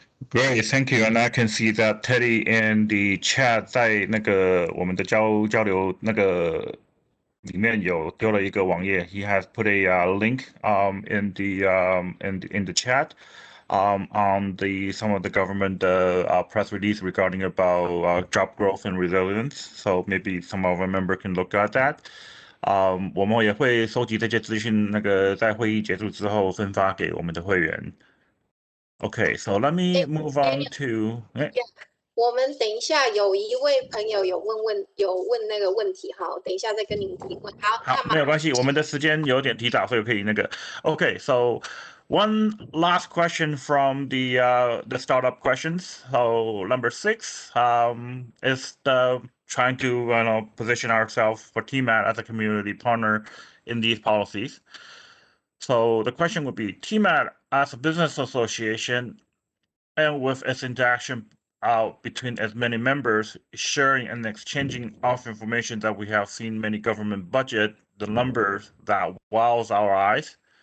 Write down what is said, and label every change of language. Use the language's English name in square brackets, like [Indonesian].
[English] Great, thank you. And I can see that Teddy in the chat [Chinese] 在那个我们的交流那个里面有丢了一个网页。 [English] He has put a link in the chat on some of the government press release regarding about job growth and resilience. So maybe some of our members can look at that. [Chinese] 我们也会收集这些资讯，那个在会议结束之后分发给我们的会员。 [English] Okay, so let me move on to. Yeah. [Chinese] 我们等一下有一位朋友有问那个问题哈，等一下再跟您提问。好，没有关系，我们的时间有点提早，所以可以那个。 [English] Okay, so one last question from the startup questions. So number 6 is the trying to position ourselves for TMAT as a community partner in these policies. So the question would be, TMAT as a business association and with its interaction between as many members, sharing and exchanging of information that we have seen many government budget, the numbers that wows our eyes.